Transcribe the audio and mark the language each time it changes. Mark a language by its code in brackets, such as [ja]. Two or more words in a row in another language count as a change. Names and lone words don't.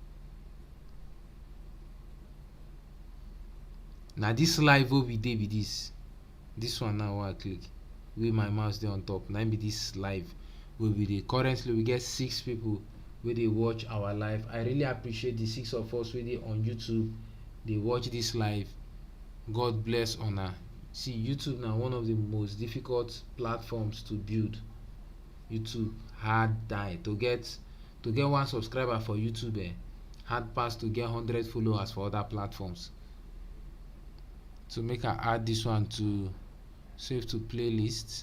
[pcm] Now this live wey we dey be this one now wey I click, wey my mouse dey on top, now be this live wey we dey. Currently we get 6 people wey dey watch our live. I really appreciate the 6 of us wey dey on YouTube dey watch this live. God bless una. See, YouTube now one of the most difficult platforms to build. YouTube hard die to get 1 subscriber for YouTube, hard pass to get 100 followers for other platforms. So make I add this one to save to playlists.